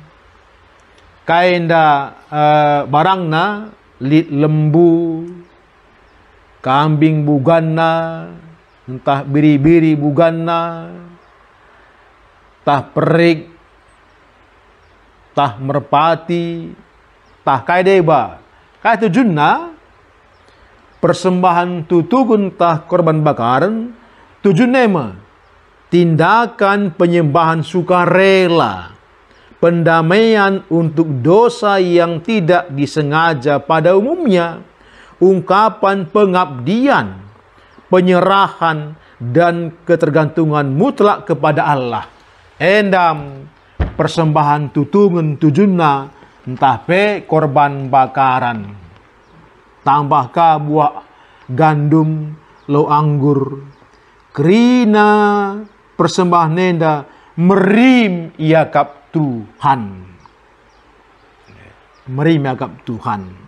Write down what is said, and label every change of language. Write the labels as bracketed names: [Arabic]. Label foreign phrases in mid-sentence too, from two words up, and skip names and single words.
[Batak Karo] Kainda barangna lit lembu, kambing buganna, entah biri-biri buganna, tah perik, tah merpati, tah kaideba. Kai tujuanna [Indonesian] persembahan tutugun tah korban bakaran tujuannya tindakan penyembahan sukarela, pendamaian untuk dosa yang tidak disengaja pada umumnya, ungkapan pengabdian, penyerahan dan ketergantungan mutlak kepada Allah. [Batak Karo] Endam persembahan tutungan tujuanna entah pe korban bakaran, tambahkah [Indonesian] buah gandum [Batak Karo] lo anggur, kerina persembahan nenda merim yakap Tuhan, merim yakap Tuhan.